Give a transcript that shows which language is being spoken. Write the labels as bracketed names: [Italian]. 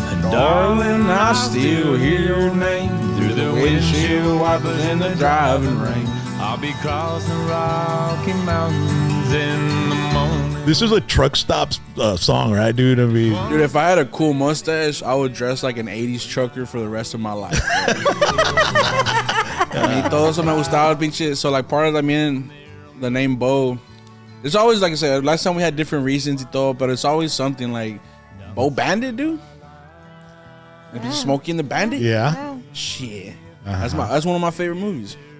[English] Darling, I still hear your name through the windshield wipers in the driving rain. I'll be crossing Rocky Mountains in the morning. This is a truck stop song, right, dude? I mean, Dude, if I had a cool mustache, I would dress like an 80s trucker for the rest of my life. [Spanish] Y todo eso me gustaba el pinche. [English] So, like, part of the name Bo, there's always, like I said, last time we had different reasons [Spanish] y todo, [English] but it's always something like Bo Bandit, dude. Like Smokey and the Bandit? yeah. Shit. That's one of my favorite movies.